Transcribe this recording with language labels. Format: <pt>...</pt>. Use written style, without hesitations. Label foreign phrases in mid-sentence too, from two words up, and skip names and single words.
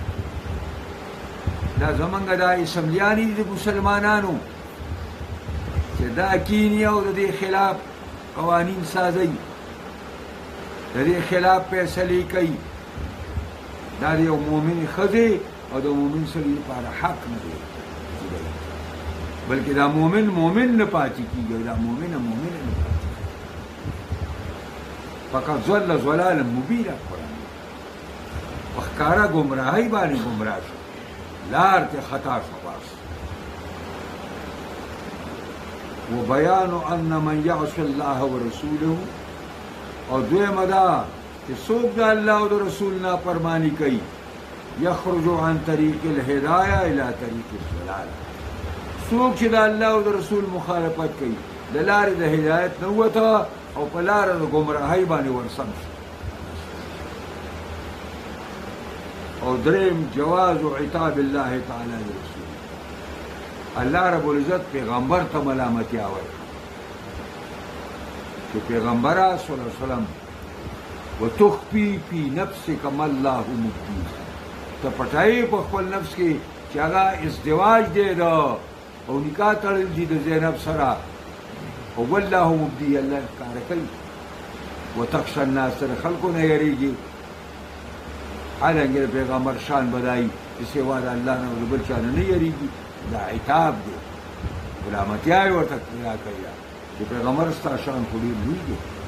<ps>دا زمونږ دا اسمبلیانې دي د مسلمانانو چې دا کینی او د دې خلاف قوانین سازي د دې خلاف فیصلې کوي دا د یو مؤمن ښځې او د مؤمن سړي لپاره حق نه دی بلکې دا مؤمن نه پاتې کېږي دا مؤمنه نه پاتې فقط</ps> <ar>ضل ضلالا مبینا</ar> <ps>قرآن په ښکاره ګمراهۍ باندې ګمراه شو لار ته خطا شو باس</ps> <ar>وبيان أن من يعص الله ورسوله</ar> <ps>او دویمه دا چې څوک د الله او د رسول نافرماني کوي</ps> <ar>یخرج عن طریق الهدایه الی طریق الضلال،</ar> <ps>څوک چې د الله او د رسول مخالفت کوي د لارې د هدایت نه وته او په لاره د ګمراهۍ باندې ورسم شي. او دریم</ps> <ar>جواز عتاب الله تعالی لرسول،</ar> <ps>الله رب العزت پیغمبر ته ملامتیا وایي چې پیغمبره</ps> <ar>صلی الله علیه وسلم وتخفي في نفسك ما الله مبديه،</ar> <ps>ته پټایې په خپل نفس کې چې هغه ازدواج دی دا او نکاح تړل دي د زینب سره او</ps> <ar>والله مبدي</ar> <ps>الله ښکاره کوي.</ps> <ar>وتخشى الناس</ar> <ps>سره خلکو نه یریږي، حالانکه د پیغمبر شان بدایي چې سوا د الله نه او د بل چا نه نه یریږي، دا عتاب دی، ملامتیا یې ورته کوي چې پیغمبر ستا شان خو ډېر لوی دی.</ps>